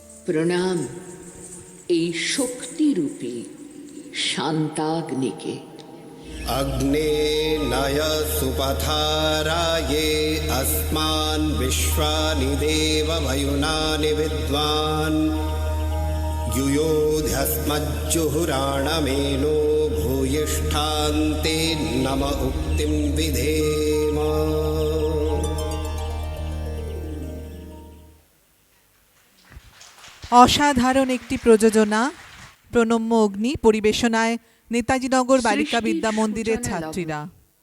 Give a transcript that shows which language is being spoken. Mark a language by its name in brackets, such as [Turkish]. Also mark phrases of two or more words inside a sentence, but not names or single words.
[Bangla] প্রণাম এই শক্তিরূপী শান্তাগ্নিকে। [Sanskrit] अग्ने नय सुपथाराये अस्मान् विश्वानि देव वयुनानि विद्वान् युयोध्यस्मज्जुहुराणमेनो भूयिष्ठान्ते नम उक्तिं विधेम। [Bangla] অসাধারণ একটি প্রযোজনা। প্রণম্য অগ্নি পরিবেশনায় নেতাজিনগর বালিকা বিদ্যা মন্দিরের ছাত্রীরা।